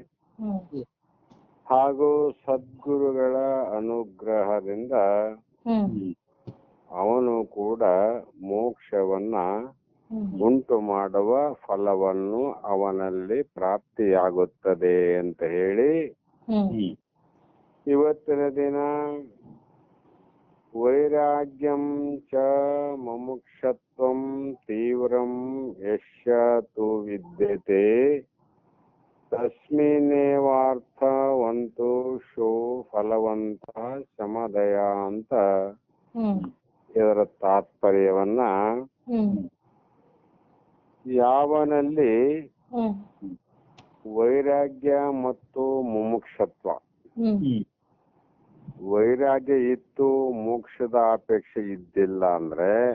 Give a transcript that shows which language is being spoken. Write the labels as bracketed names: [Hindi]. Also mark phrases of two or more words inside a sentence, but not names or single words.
[Kannada] ಹಾಗೂ ಸದ್ಗುರುಗಳ ಅನುಗ್ರಹದಿಂದ ಅವನು ಕೂಡ ಮೋಕ್ಷವನ್ನ ಉಂಟು ಮಾಡುವ ಫಲವನ್ನು ಅವನಲ್ಲಿ ಪ್ರಾಪ್ತಿಯಾಗುತ್ತದೆ ಅಂತ ಹೇಳಿ ಇವತ್ತಿನ ದಿನ [Sanskrit] ವೈರಾಗ್ಯಂ ಚ ಮುಮುಕ್ಷತ್ವಂ ತೀವ್ರಂ ಯಶ್ಯ ತು ವಿದ್ಯತೆ ತಸ್ಮಿನ್ನೇವಾರ್ಥವಂತು ಶೋ ಫಲವಂತ ಸಮದಯ [Kannada] ಅಂತ ಇದರ ತಾತ್ಪರ್ಯವನ್ನ ಯಾವನಲ್ಲಿ ವೈರಾಗ್ಯ ಮತ್ತು ಮುಮುಕ್ಷತ್ವ ವೈರಾಗ್ಯ ಇತ್ತು ಮೋಕ್ಷದ ಅಪೇಕ್ಷೆ ಇದ್ದಿಲ್ಲ ಅಂದ್ರೆ